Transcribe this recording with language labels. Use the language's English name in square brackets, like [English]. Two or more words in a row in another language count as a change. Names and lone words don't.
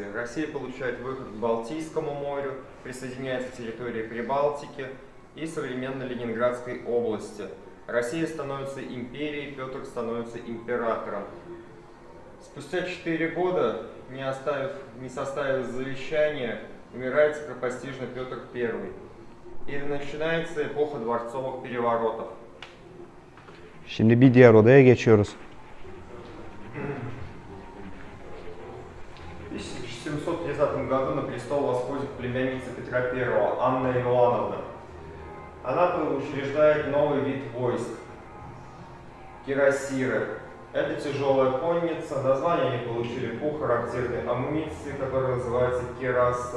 [Russian] Россия получает выход к Балтийскому морю, присоединяется к территории Прибалтики и современной Ленинградской области. Россия становится империей, Петр становится императором. Спустя 4 года, не составив завещания, умирает скоропостижно Петр I. И начинается эпоха дворцовых переворотов. [Turkish] Şimdi bir diğer odaya geçiyoruz. [Russian] В 1730 году на престол восходит племянница Петра I, Анна Иоанновна. Она учреждает новый вид войск – кирасиры. Это тяжелая конница, название они получили по характерной амуниции, которая называется кираса.